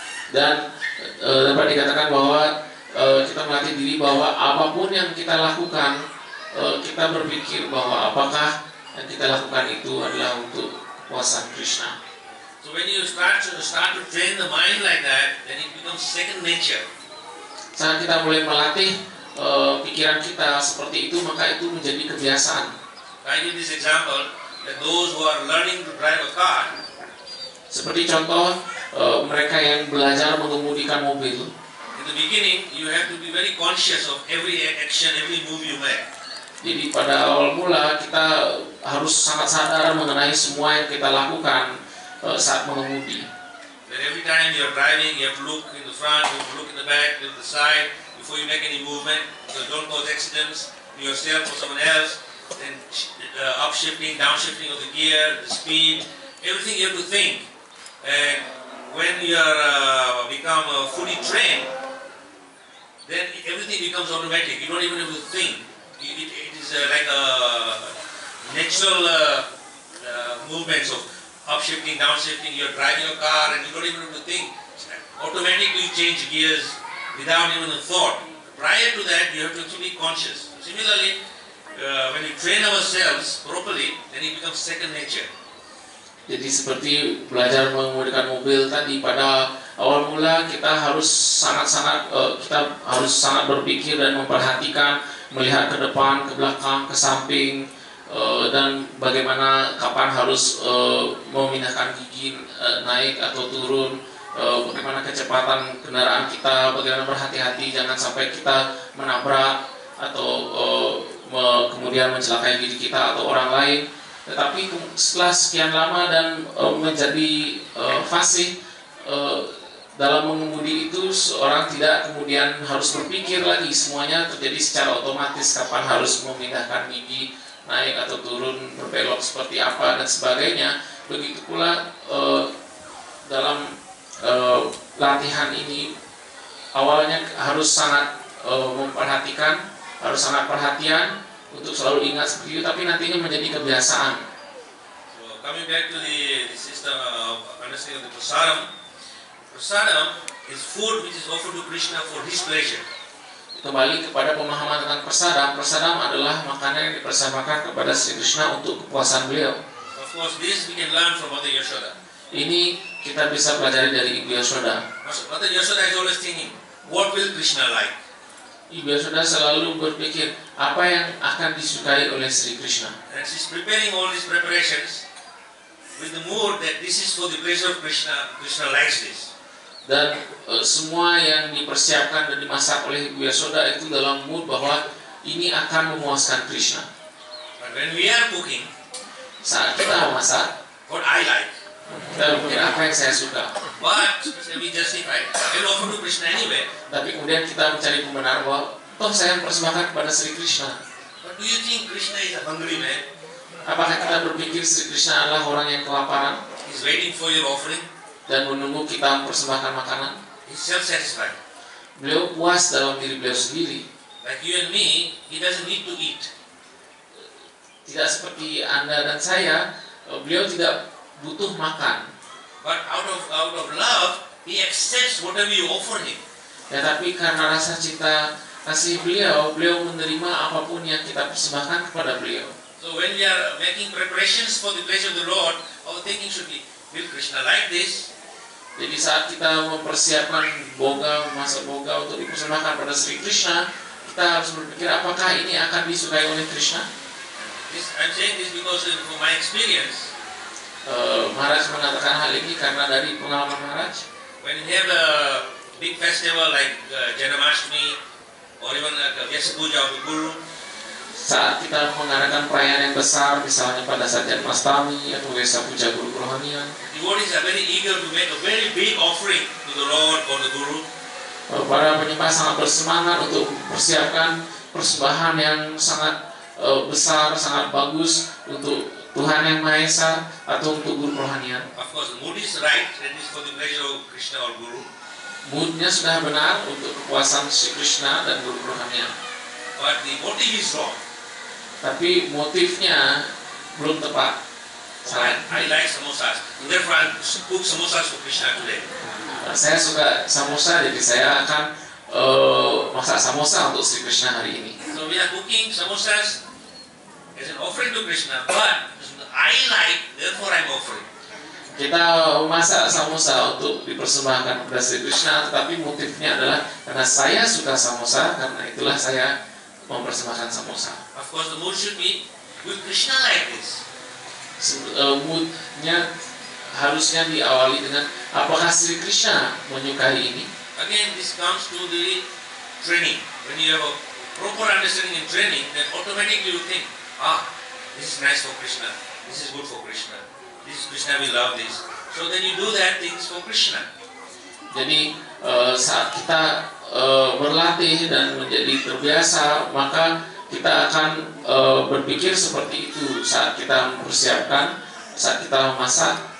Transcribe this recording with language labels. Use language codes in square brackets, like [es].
[id] Dan dapat dikatakan bahwa kita melatih diri bahwa apapun yang kita lakukan, kita berpikir bahwa apakah yang kita lakukan itu adalah untuk kepuasan Krishna. [en] So when you start to train the mind like that, then it becomes second nature. [id] Saat kita mulai melatih pikiran kita seperti itu, maka itu menjadi kebiasaan. [en] I give this example that those who are learning to drive a car, [id] seperti contoh mereka yang belajar mengemudikan mobil. [en] in the beginning you have to be very conscious of every action, every move you make. [id] Jadi pada awal mula kita harus sangat sadar mengenai semua yang kita lakukan saat mengemudi. [en] That every time you are driving, you have to look in the front, you have to look in the back, to the side, before you make any movement, so don't cause accidents to yourself or someone else. Then upshifting, downshifting of the gear, the speed, everything you have to think. And when you are become fully trained, then everything becomes automatic. You don't even have to think. It is like a natural movements of upshifting, downshifting. You are driving a car and you don't even have to think. Automatically you change gears without even a thought. Prior to that, you have to be conscious. Similarly, when we train ourselves properly, then it becomes second nature. [id] Jadi seperti belajar mengemudikan mobil tadi, pada awal mula kita harus sangat berpikir dan memperhatikan, melihat ke depan, ke belakang, ke samping, dan bagaimana kapan harus memindahkan gigi naik atau turun, bagaimana kecepatan kendaraan kita, bagaimana berhati-hati jangan sampai kita menabrak atau kemudian mencelakai diri kita atau orang lain. Tetapi setelah sekian lama dan menjadi fasih dalam mengemudi itu, seorang tidak kemudian harus berpikir lagi, semuanya terjadi secara otomatis, kapan harus memindahkan gigi naik atau turun, berbelok seperti apa dan sebagainya. Begitu pula dalam latihan ini, awalnya harus sangat memperhatikan, harus sangat perhatian untuk selalu ingat seperti itu, tapi nantinya menjadi kebiasaan. [en] So coming back to the system of understanding of the prasadam, prasadam is food which is offered to Krishna for his pleasure. [id] Kembali kepada pemahaman tentang prasadam, prasadam adalah makanan yang dipersembahkan kepada Sri Krishna untuk kepuasan beliau. [en] Of course, this we can learn from Mother Yashoda. [id] Ini kita bisa pelajari dari Ibu Yashoda. [en] Mother Yashoda is always thinking, what will Krishna like? [id] Ibu Yashoda selalu berpikir apa yang akan disukai oleh Sri Krishna. [en] And she's preparing all these preparations with the mood that this is for the pleasure of Krishna. Krishna likes this. [id] Dan semua yang dipersiapkan dan dimasak oleh Ibu Yasoda itu dalam mood bahwa ini akan memuaskan Krishna. [en] But when we are cooking, [id] Saat kita memasak, [en] what I like, [id] kita berpikir apa yang saya suka. [en] but we justify, I will offer to Krishna anyway. [id] Tapi kemudian kita mencari pembenaran bahwa toh saya mempersembahkan kepada Sri Krishna. [en] But do you think Krishna is a hungry man? [id] Apakah kita berpikir Sri Krishna adalah orang yang kelaparan [en] He's waiting for your offering. [id] dan menunggu kita mempersembahkan makanan? [en] He's self-satisfied. [id] Beliau puas dalam diri beliau sendiri. [en] Like you and me, he doesn't need to eat. [id] Tidak seperti Anda dan saya, beliau tidak butuh makan. [en] But out of love, he accepts whatever you offer him. [id] Ya, tapi karena rasa cinta kasih beliau menerima apapun yang kita persembahkan kepada beliau. [en] So when we are making preparations for the place of the Lord, our thinking should be, will Krishna like this? [id] Jadi saat kita mempersiapkan masak boga untuk dipersembahkan pada Sri Krishna, kita harus berpikir apakah ini akan disukai oleh Krishna. [en] I'm saying this because from my experience, [id] Maharaj mengatakan hal ini karena dari pengalaman Maharaj. [en] when you have a big festival like Janmashtami or even Vyasa Puja of the Guru, [id] Saat kita mengadakan perayaan yang besar, misalnya pada saat Janmashtami atau Vyasa Puja Guru Rohanian, [en] devotees are very eager to make a very big offering to the Lord or the Guru. [id] para penyembah sangat bersemangat untuk mempersiapkan persembahan yang sangat besar, sangat bagus untuk Tuhan Yang Maha Esa atau untuk Guru Rohanian. [en] Of course, the mood is right, that is for the pleasure of Krishna or Guru. [id] Moodnya sudah benar untuk kepuasan Sri Krishna dan Guru Rohanian. [en] But the motive is wrong. [id] Tapi motifnya belum tepat. [en] I like samosas. Therefore, I cook samosas for Krishna today. [id] Saya suka samosa, jadi saya akan masak samosa untuk Sri Krishna hari ini. [en] So we are cooking samosas as an offering to Krishna, but I like, therefore I'm offering. [id] Kita memasak samosa untuk dipersembahkan kepada Sri Krishna, tetapi motifnya adalah karena saya suka samosa, karena itulah saya mempersembahkan samosa. [en] Of course, the mood should be, will Krishna like this? [id] Moodnya harusnya diawali dengan apakah Sri Krishna menyukai ini. [en] Again, this comes to the training. When you have a proper understanding in training, then automatically you think, this is nice for Krishna, this is good for Krishna, this is Krishna will love this. So then you do that things for Krishna. [id] Jadi saat kita berlatih dan menjadi terbiasa, maka kita akan berpikir seperti itu saat kita mempersiapkan, saat kita memasak.